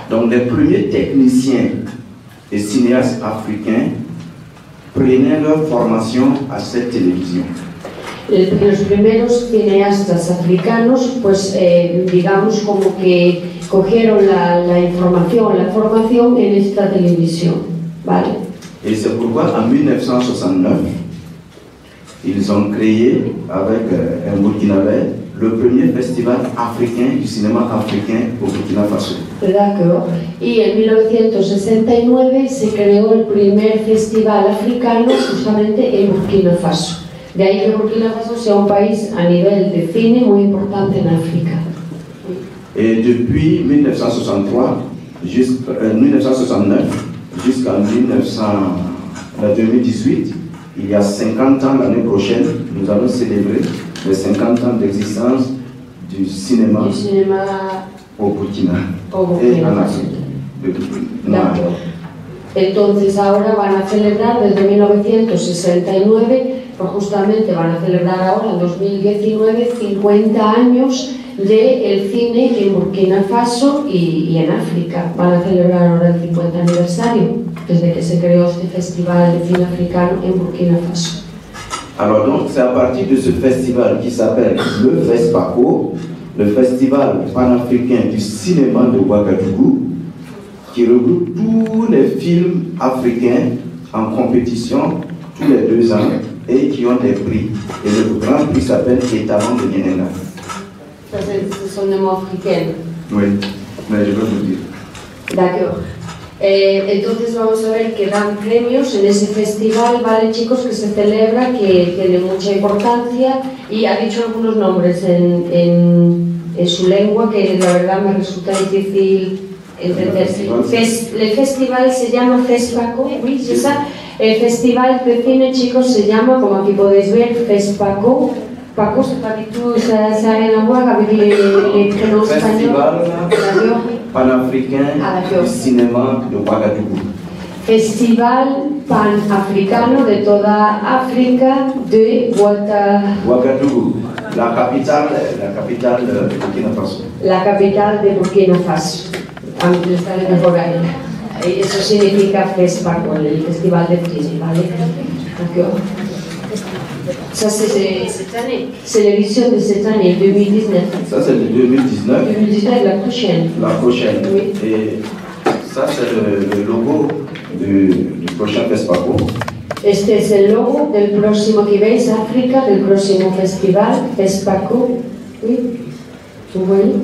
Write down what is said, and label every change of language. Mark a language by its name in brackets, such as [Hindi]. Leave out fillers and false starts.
[French] Donc les premiers techniciens et cinéastes africains prenaient leur formation à cette télévision. [Spanish] Los primeros cineastas africanos, pues digamos como que cogieron la información, la formación en esta televisión, ¿vale? [French] Et c'est pourquoi en 1969, ils ont créé avec un Burkinabé le premier festival africain du cinéma africain au Burkina Faso. D'accord. [Spanish] Y en 1969 se creó el primer festival africano justamente en Burkina Faso. De ahí que Burkina Faso sea un país a nivel de cine muy importante en África. [French] Et depuis 1963, 1969 jusqu'en 2018, il y a 50 ans l'année prochaine, nous allons célébrer les 50 ans d'existence du cinéma au Burkina et en Afrique. D'accord. [Spanish] Entonces ahora van a celebrar desde 1969, pues justamente van a celebrar ahora en 2019 50 años del cine en Burkina Faso y en África. Van a celebrar ahora el 50 aniversario desde que se creó este festival de cine africano en Burkina Faso. [French] Alors donc c'est à partir de ce festival qui s'appelle le FESPACO, le Festival panafricain du cinéma de Ouagadougou, qui regroupe tous les films africains en compétition tous les 2 ans et qui ont des prix. Et le grand prix s'appelle Étalon de Nienena. Ce sont des mots africains. Oui, mais je vais vous dire. D'accord. [Spanish] Entonces vamos a ver que dan premios en ese festival, ¿vale, chicos? Que se celebra, que tiene mucha importancia, y ha dicho algunos nombres en en su lengua, que la verdad me resulta difícil entender. El festival se llama FESPACO, [French] oui, c'est ça. [Spanish] El festival de cine, chicos, se llama, como aquí podéis ver, FESPACO. [French] Paco, c'est pas du tout, ça n'a rien à voir avec les prénoms espagnols. Festival panafricain du cinéma de Ouagadougou. [Spanish] Festival panafricano de toda África de [French] Ouagadougou, la capitale de Burkina Faso. [Spanish] La capital de Burkina Faso. Aunque está de mejor ahí. Eso significa FESPACO, el festival de cine, ¿vale? [French] Ça, c'est cette année. C'est l'édition de cette année, 2019. Ça, c'est de 2019. 2019, la prochaine. La prochaine. Oui. Et ça, c'est le logo du prochain FESPACO. [Spanish] Este es el logo del próximo que veis, África, del próximo festival, FESPACO. [French] Oui. Vous voyez?